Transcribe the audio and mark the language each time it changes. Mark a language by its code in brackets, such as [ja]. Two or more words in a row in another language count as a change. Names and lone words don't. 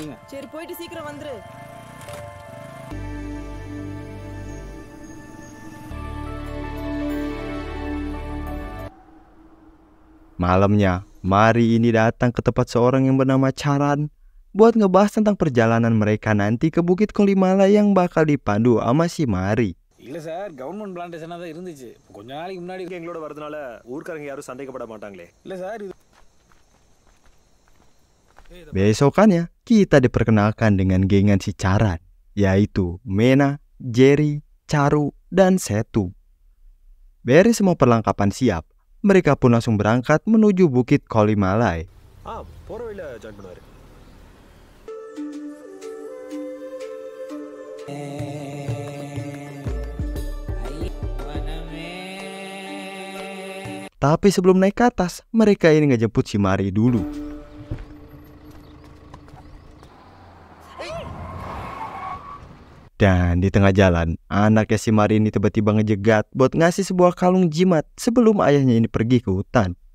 [id] Malamnya, Mari ini datang ke tempat seorang yang bernama Charan buat ngebahas tentang perjalanan mereka nanti ke Bukit Kolimala yang bakal dipandu sama si Mari. [ta] இல்ல சார் [en] government plantation [ta] தான் இருந்துச்சு. கொஞ்ச நாளைக்கு முன்னாடி எங்களோட வரதுனால ஊர்க்காரங்க யாரும் சந்தேகப்பட மாட்டாங்களே. இல்ல சார் இது [id] Besokannya, kita diperkenalkan dengan gengan si Charan, yaitu Mena, Jerry, Charu, dan Setu. Beres semua perlengkapan siap, mereka pun langsung berangkat menuju Bukit Kolimalai. [ta] போற வழியில ஜாயின் பண்ணுவாரு. [id] Tapi sebelum naik ke atas, mereka ini ngejemput si Mari dulu. Dan di tengah jalan, anaknya si Mari ini tiba-tiba ngejegat buat ngasih sebuah kalung jimat sebelum ayahnya ini pergi ke hutan.